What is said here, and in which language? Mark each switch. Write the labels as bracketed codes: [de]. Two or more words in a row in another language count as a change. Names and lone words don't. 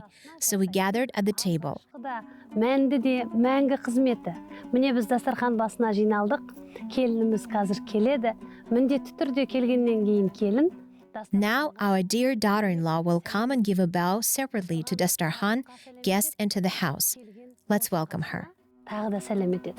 [en] So we gathered at the table. [kk] Мәнді де мәңгі қызметі. Міне біз дастархан басына жиналдық. Келініміз қазір келеді. Міндетті түрде келгеннен кейін келін [en] Now, our dear daughter-in-law will come and give a bow separately to Dastarkhan, guests into the house. Let's welcome her. [kk] Тағы да сәлем етеді.